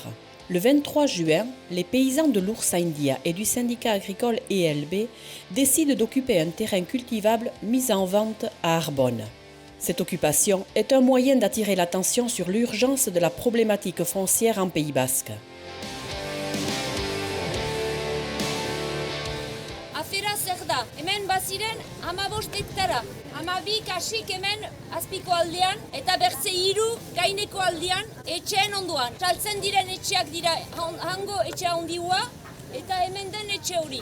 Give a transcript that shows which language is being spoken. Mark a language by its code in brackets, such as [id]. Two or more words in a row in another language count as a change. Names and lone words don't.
[fr] Le 23 juin, les paysans de l'Oursindia et du syndicat agricole ELB décident d'occuper un terrain cultivable mis en vente à Arbonne. Cette occupation est un moyen d'attirer l'attention sur l'urgence de la problématique foncière en Pays Basque. [eu] Afera zer da, hemen baziren 15 hektara, 12 kasik hemen azpiko aldean eta bertze 3 gaineko aldean etxeen ondoan. Saltzen diren etxeak dira hango etxe handiua eta hemen den etxe hori.